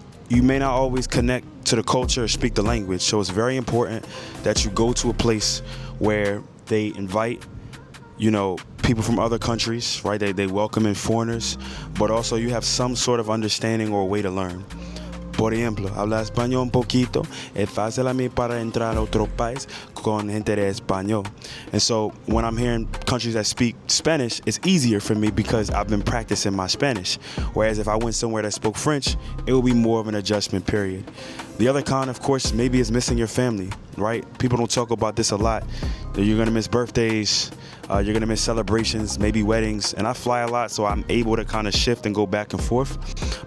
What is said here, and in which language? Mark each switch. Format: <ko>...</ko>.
<en>You may not always connect to the culture or speak the language. So it's very important that you go to a place where they invite, people from other countries, right? They welcome in foreigners, but also you have some sort of understanding or way to learn.</en> <es>Por ejemplo, habla español un poquito, es fácil a mí para entrar a otro país con gente de español.</es> <en>And so when I'm hearing countries that speak Spanish, it's easier for me because I've been practicing my Spanish. Whereas if I went somewhere that spoke French, it would be more of an adjustment period. The other con, of course, maybe is missing your family, right? People don't talk about this a lot. You're gonna miss birthdays, you're gonna miss celebrations, maybe weddings, and I fly a lot, so I'm able to kind of shift and go back and forth.</en>